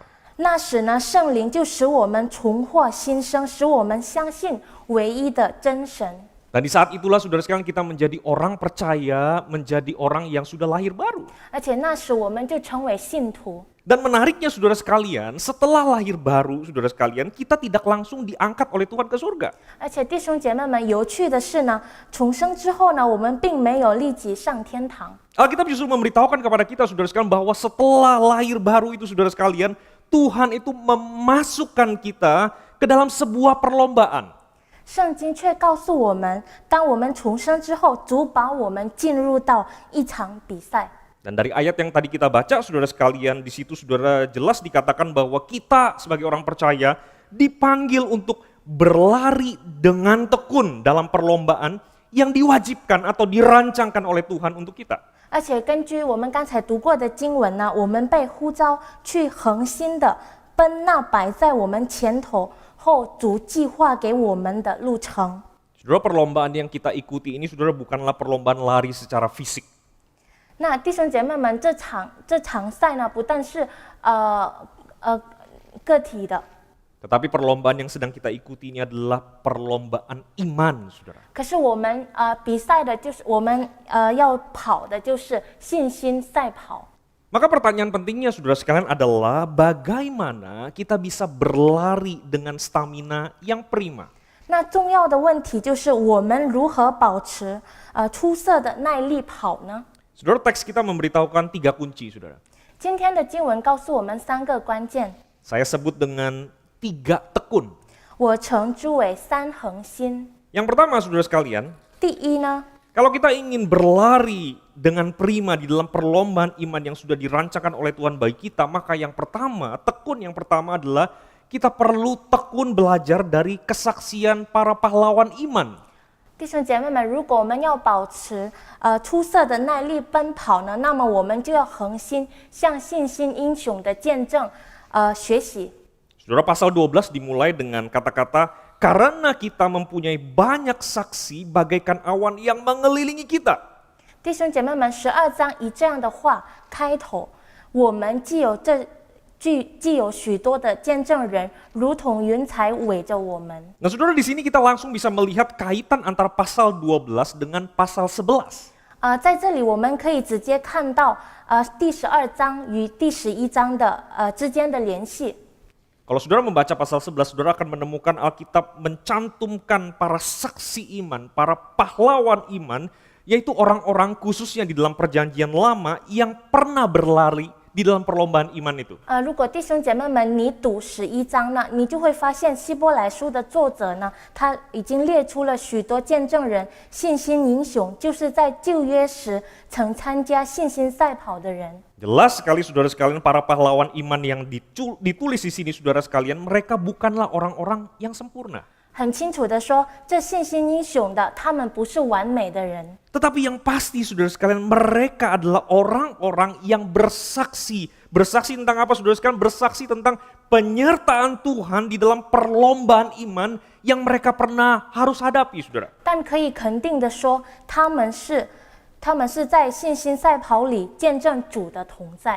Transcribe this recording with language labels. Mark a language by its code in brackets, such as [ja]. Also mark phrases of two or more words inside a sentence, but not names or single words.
[zh] 那时呢，圣灵就使我们重获新生，使我们相信唯一的真神。 [id] Dan di saat itulah saudara sekalian kita menjadi orang percaya, menjadi orang yang sudah lahir baru. [zh] 而且那时我们就成为信徒。 [id] Dan menariknya saudara sekalian, setelah lahir baru saudara sekalian, kita tidak langsung diangkat oleh Tuhan ke surga. [zh] 而且弟兄姐妹们，有趣的是呢，重生之后呢，我们并没有立即上天堂。 [id] Alkitab justru memberitahukan kepada kita saudara sekalian bahwa setelah lahir baru itu saudara sekalian, Tuhan itu memasukkan kita ke dalam sebuah perlombaan. [zh] 圣经却告诉我们，当我们重生之后，主把我们进入到一场比赛。 [id] Dan dari ayat yang tadi kita baca, saudara sekalian, di situ saudara jelas dikatakan bahwa kita sebagai orang percaya dipanggil untuk berlari dengan tekun dalam perlombaan yang diwajibkan atau dirancangkan oleh Tuhan untuk kita. [zh] 而且根据我们刚才读过的经文呢，我们被呼召去恒心的奔那摆在我们前头后主计划给我们的路程。 [id] Saudara, perlombaan yang kita ikuti ini saudara bukanlah perlombaan lari secara fisik. [zh] 那弟兄姐妹们，这场赛呢，不但是个体的， [id] Tetapi perlombaan yang sedang kita ikuti ini adalah perlombaan iman, saudara. [zh] 可是我们比赛的就是我们要跑的就是信心赛跑。 [id] Maka pertanyaan pentingnya saudara sekalian adalah bagaimana kita bisa berlari dengan stamina yang prima. [zh] 那重要的问题就是我们如何保持出色的耐力跑呢？ [id] Saudara, teks kita memberitahukan 3 kunci, saudara. [zh] 今天的经文告诉我们3个关键， [id] Saya sebut dengan 3 tekun. [zh] 我称之为3恒心。 [id] Yang pertama, saudara sekalian, [zh] 第一呢， [id] kalau kita ingin berlari dengan prima di dalam perlombaan iman yang sudah dirancangkan oleh Tuhan bagi kita, maka yang pertama, tekun yang pertama adalah kita perlu tekun belajar dari kesaksian para pahlawan iman. [zh] 弟兄姐妹们，如果我们要保持出色的耐力奔跑呢，那么我们就要恒心向信心英雄的见证学习。 [id] Saudara, pasal 12 dimulai dengan kata-kata, karena kita mempunyai banyak saksi bagaikan awan yang mengelilingi kita. [zh] 弟兄姐妹们，12章以这样的话开头，我们既有许多的见证人，如同云彩围着我们。 [id] Nah saudara, di sini kita langsung bisa melihat kaitan antara pasal 12 dengan pasal 11. [zh] 在这里我们可以直接看到第12章与第11章的之间的联系。 [id] Kalau saudara membaca pasal 11, saudara akan menemukan Alkitab mencantumkan para saksi iman, para pahlawan iman, yaitu orang-orang khususnya di dalam perjanjian lama yang pernah berlari di dalam perlombaan iman itu. [zh] 如果弟兄姐妹们你读11章呢，你就会发现希伯来书的作者呢，他已经列出了许多见证人、信心英雄，就是在旧约时曾参加信心赛跑的人。 [id] Jelas sekali saudara sekalian, para pahlawan iman yang ditulis di sini saudara sekalian, mereka bukanlah orang-orang yang sempurna. [zh] 很清楚的说，这信心英雄的，他们不是完美的人。 [id] Tetapi yang pasti saudara sekalian, mereka adalah orang-orang yang bersaksi. Bersaksi tentang apa saudara sekalian? Bersaksi tentang penyertaan Tuhan di dalam perlombaan iman yang mereka pernah harus hadapi, saudara. [zh] 但可以肯定的说，他们是在信心赛跑里见证主的同在。